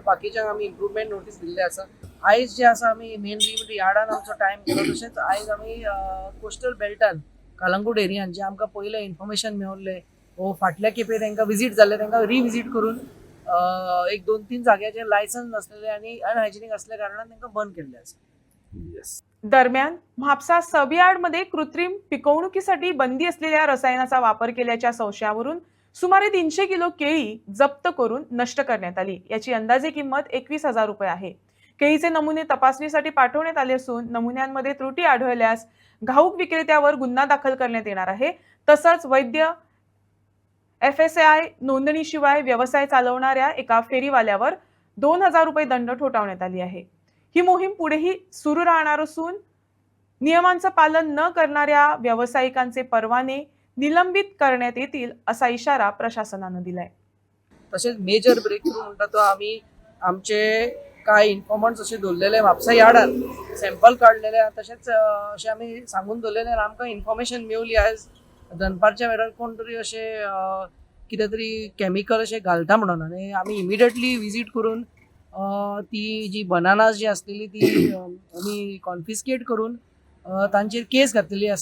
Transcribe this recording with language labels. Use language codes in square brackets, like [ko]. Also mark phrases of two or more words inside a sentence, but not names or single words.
[kok] बाकीच्यांक आमी [en] improvement notice [kok] दिल्ले आसा। आयज जे आसा आमी मेनली यार्डान आमचो टायम केलो, तशेंच आयज आमी कोस्टल बेल्टान कलंगूट एरियान जे आमकां पयले इन्फॉर्मेशन मेळिल्ले वो फाटल्या खेपे तांकां विजीट जाल्ले, तांकां रिविजीट करून एक 2-3 जाग्याचेर लायसन्स नासलेले आनी अनहायजिनीक असल्या कारणान तांकां बंद केल्ले आसा। [mr] दरम्यान म्हापसा सबयार्डमध्ये कृत्रिम पिकवणुकीसाठी बंदी असलेल्या रसायनाचा वापर केल्याच्या संशयावरून सुमारे 300 किलो केळी जप्त करून नष्ट करण्यात आली। याची अंदाजे किंमत 21,000 रुपये आहे। केळीचे नमुने तपासणीसाठी पाठवण्यात आले असून नमुन्यांमध्ये त्रुटी आढळल्यास घाऊक विक्रेत्यावर गुन्हा दाखल करण्यात येणार आहे। तसंच वैद्य FSI नोंदणीशिवाय व्यवसाय चालवणाऱ्या एका फेरीवाल्यावर 2,000 रुपये दंड ठोठावण्यात आली आहे। ही मोहीम पुढेही सुरू राहणार असून नियमांचं पालन न करणाऱ्या व्यावसायिकांचे परवाने निलंबित करण्यात येतील असा इशारा प्रशासनानं दिलाय। [kok] तसेच [en] major break through [kok] म्हणटा तो आमी आमचे कांय इन्फॉर्मंट्स अशे दवरलेले म्हापसा यार्डान सॅम्पल काडलेले, तशेंच अशें आमी सांगून दवरलेले आमकां इन्फॉर्मेशन मेवली आयज दनपारच्या वेळार कोण तरी अशे कितें तरी केमिकल अशें घालता म्हणून, आनी आमी [en] immediately visit [kok] करून ती जी बनानास जी आसलेली ती आमी कॉन्फिस्केट करून तांचेर केस घातलेली आसा।